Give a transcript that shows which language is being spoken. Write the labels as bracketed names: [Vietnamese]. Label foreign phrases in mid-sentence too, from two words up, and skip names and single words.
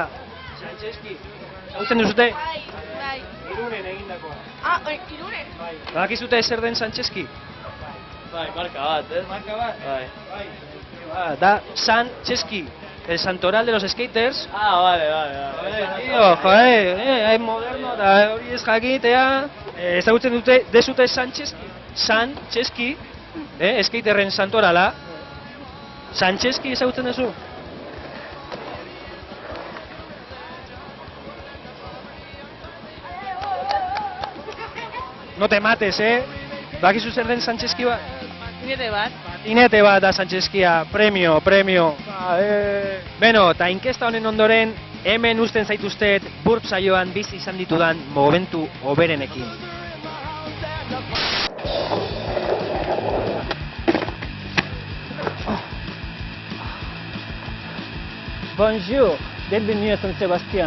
[Basque] Sancheski. Zautzen duzute? Bai. Irunen egindakoa. Irunen? Bai. Badakizute zer den Sancheski? Bai, marka bat, Marka bat? Bai. Da Sancheski, [Spanish] el santoral de los skaters. Vale. Tío, joder, [Basque] moderno da hori ez jakitea. Ezagutzen dezute Sancheski, skaterren santorala. Sancheski ezagutzen duzu? [Spanish] No te mates, [Basque] Bakizu zer den Sancheski bat? Nire bat. Patinete bat da Sancheskia, premio. Beno, eta inkesta honen ondoren, Hemen uzten zaituztet burp saioan bizi izan ditudan momentu hoberenekin. [French] Bonjour, bienvenue à San Sébastien.